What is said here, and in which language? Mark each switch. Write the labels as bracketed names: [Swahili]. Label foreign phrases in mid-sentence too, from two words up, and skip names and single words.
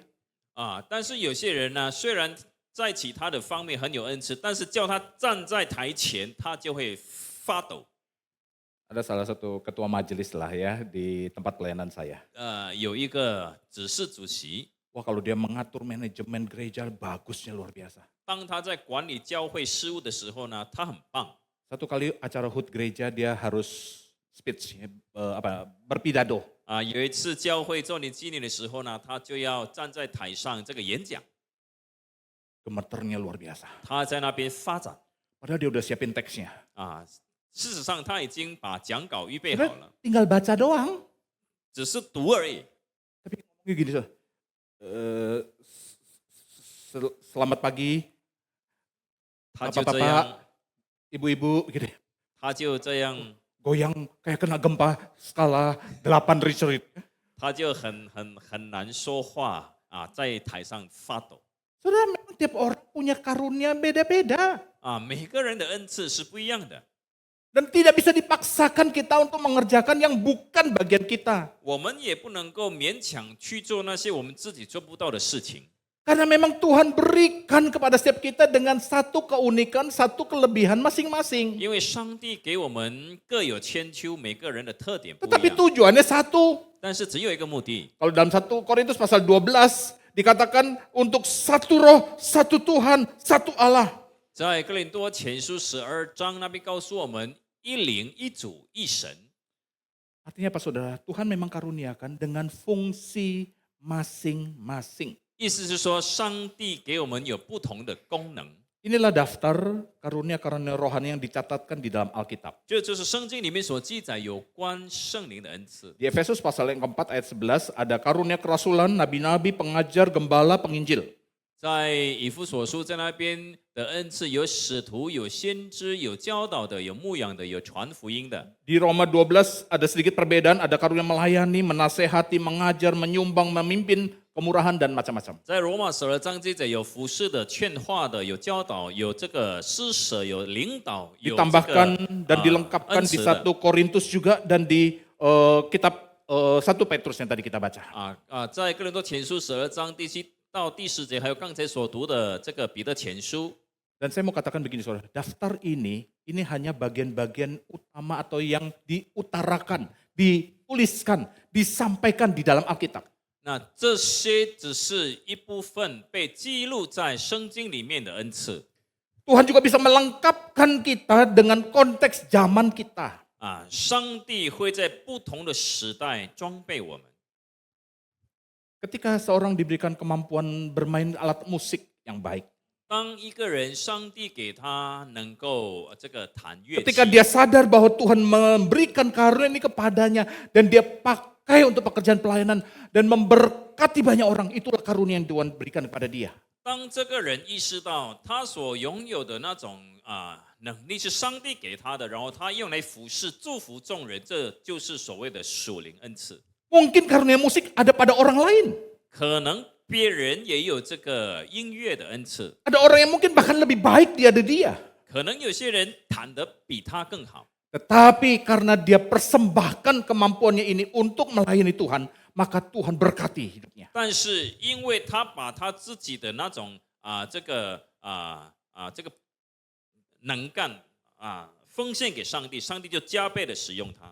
[Chinese] 但是有些人呢，虽然在其他的方面很有恩赐，但是叫他站在台前，他就会发抖。 [Indonesian] Ada salah satu ketua majelis lah ya di tempat pelayanan saya. [Chinese] 有一个执事主席， [Indonesian] Wah kalau dia mengatur manajemen gereja bagusnya luar biasa. [Chinese] 当他在管理教会事务的时候呢，他很棒。 [Indonesian] Satu kali acara HUT gereja dia harus speech, berpidato. [Chinese] 有一次教会周年纪念的时候呢，他就要站在台上这个演讲， [Indonesian] Gemeternya luar biasa. [Chinese] 他在那边发展。 [Indonesian] Padahal dia udah siapin teksnya. [Chinese] 事实上他已经把讲稿预备好 [Indonesian] Sebenarnya [Chinese] 了， [Indonesian] tinggal baca doang. [Chinese] 只是读而已。 [Indonesian] Tapi ngomongnya gini, selamat pagi, [Chinese] 他就这 [Indonesian] bapak-bapak, [Chinese] 样， [Indonesian] ibu-ibu, gitu. [Chinese] 他就这样， [Indonesian] Goyang kayak kena gempa skala 8 Richter. [Chinese] 他就很难说话在台上发抖。 [Indonesian] Saudara, memang tiap orang punya karunia beda-beda. [Chinese] 每个人的恩赐是不一样的， [Indonesian] Dan tidak bisa dipaksakan kita untuk mengerjakan yang bukan bagian kita. [Chinese] 我们也不能够勉强去做那些我们自己做不到的事情。 [Indonesian] Karena memang Tuhan berikan kepada setiap kita dengan satu keunikan, satu kelebihan masing-masing. [Chinese] 因为上帝给我们各有千秋，每个人的特点不 [Indonesian] Tetapi [Chinese] 一样， [Indonesian] tujuannya satu. [Chinese] 但是只有一个目的。 [Indonesian] Kalau dalam 1 Korintus pasal 12 dikatakan untuk satu roh, satu Tuhan, satu Allah. [Chinese] 在哥林多前书12章那边告诉我们，一灵、一主、一神。 [Indonesian] Artinya apa saudara? Tuhan memang karuniakan dengan fungsi masing-masing. [Chinese] 意思是说，上帝给我们有不同的功能。 [Indonesian] Inilah daftar karunia-karunia rohani yang dicatatkan di dalam Alkitab. [Chinese] 这就是圣经里面所记载有关圣灵的恩赐。 [Indonesian] Di Efesus pasal yang keempat ayat 11 ada karunia kerasulan, nabi-nabi, pengajar, gembala, penginjil. [Chinese] 在以弗所书在那边的恩赐有使徒、有先知、有教导的、有牧养的、有传福音的。 [Indonesian] Di Roma 12 ada sedikit perbedaan, ada karunia melayani, menasehati, mengajar, menyumbang, memimpin, kemurahan dan macam-macam. [Chinese] 在罗马12章记载有服侍的、劝化的、有教导、有这个施舍、有领导、有这个 [Indonesian] Ditambahkan dan dilengkapkan [Chinese] 恩 [Indonesian] di [Chinese] 赐的 [Indonesian] 1 Korintus juga dan di kitab 1 Petrus yang tadi kita baca. [Chinese] 在哥林多前书12章第7到第10节，还有刚才所读的这个彼得前书。 [Indonesian] Dan saya mau katakan begini saudara, daftar ini hanya bagian-bagian utama atau yang diutarakan, dituliskan, disampaikan di dalam Alkitab. [Chinese] 那这些只是一部分被记录在圣经里面的恩赐 [Indonesian] Tuhan juga bisa melengkapkan kita dengan konteks zaman kita. [Chinese] 上帝会在不同的时代装备我们。 [Indonesian] Ketika seorang diberikan kemampuan bermain alat musik yang baik. [Chinese] 当一个人，上帝给他能够这个弹乐器， [Indonesian] Ketika dia sadar bahwa Tuhan memberikan karunia ini kepadanya dan dia pakai untuk pekerjaan pelayanan dan memberkati banyak orang, itulah karunia yang Tuhan berikan kepada dia. [Chinese] 当这个人意识到他所拥有的那种能力是上帝给他的，然后他用来服侍、祝福众人，这就是所谓的属灵恩赐。 [Indonesian] Mungkin karunia musik ada pada orang lain. [Chinese] 可能别人也有这个音乐的恩赐， [Indonesian] Ada orang yang mungkin bahkan lebih baik dari dia. [Chinese] 可能有些人弹得比他更好。 [Indonesian] Tetapi karena dia persembahkan kemampuannya ini untuk melayani Tuhan, maka Tuhan berkati hidupnya. [Chinese] 但是因为他把他自己的那种这个能干奉献给上帝，上帝就加倍的使用他。